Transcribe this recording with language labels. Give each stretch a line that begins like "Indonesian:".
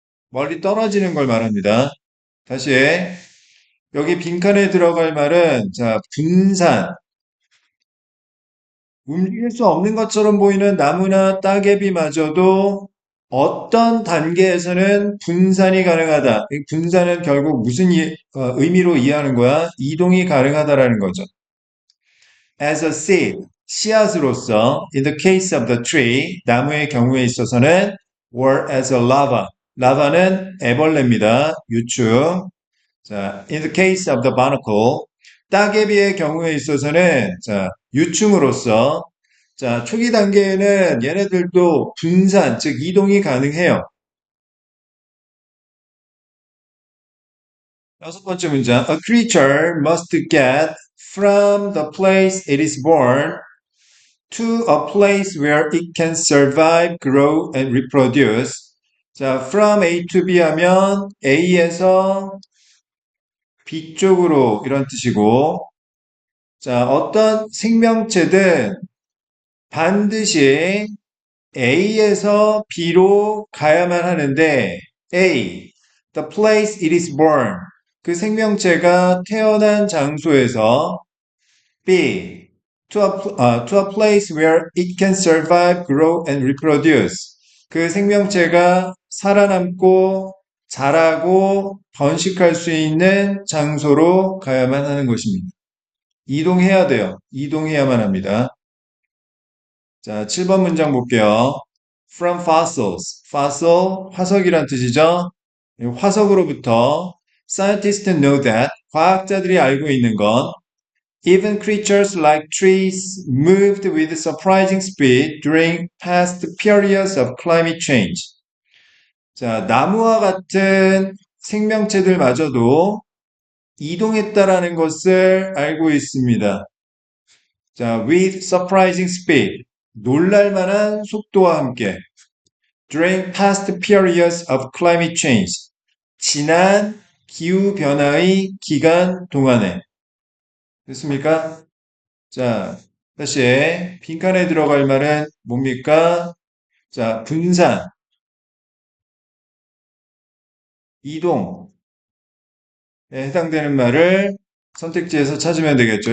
Korean: 멀리 떨어지는 걸 말합니다. 다시 여기 빈칸에 들어갈 말은 자, 분산. 움직일 수 없는 것처럼 보이는 나무나 따개비마저도 어떤 단계에서는 분산이 가능하다. 이 분산은 결국 무슨 의미로 이해하는 거야? 이동이 가능하다라는 거죠.
English: As a seed,
Korean: 씨앗으로서,
English: in the case of the tree,
Korean: 나무의 경우에 있어서는,
English: or as a lava,
Korean: 라바는 애벌레입니다. 유축. 자,
English: in the case of the barnacle,
Korean: 따개비의 경우에 있어서는, 자, 유충으로서, 자, 초기 단계에는 얘네들도 분산, 즉 이동이 가능해요. 여섯 번째 문장,
English: a creature must get from the place it is born to a place where it can survive, grow, and reproduce.
Korean: 자,
English: from A to B
Korean: 하면 A에서 B 쪽으로 이런 뜻이고, 자, 어떤 생명체든 반드시 A에서 B로 가야만 하는데, A,
English: the place it is born.
Korean: 그 생명체가 태어난 장소에서
English: B, to a place where it can survive, grow, and reproduce.
Korean: 그 생명체가 살아남고 자라고 번식할 수 있는 장소로 가야만 하는 것입니다. 이동해야 돼요. 이동해야만 합니다. 자, 7번 문장 볼게요.
English: From fossils.
Korean: fossil, 화석이란 뜻이죠. 화석으로부터
English: scientists know that,
Korean: 과학자들이 알고 있는 건
English: even creatures like trees moved with surprising speed during past periods of climate change.
Korean: 자, 나무와 같은 생명체들마저도 이동했다라는 것을 알고 있습니다.
English: 자, with surprising speed.
Korean: 놀랄만한 속도와 함께.
English: During past periods of climate change.
Korean: 지난 기후변화의 기간 동안에. 됐습니까? 자, 다시 빈칸에 들어갈 말은 뭡니까? 자, 분산, 이동에 해당되는 말을 선택지에서 찾으면 되겠죠.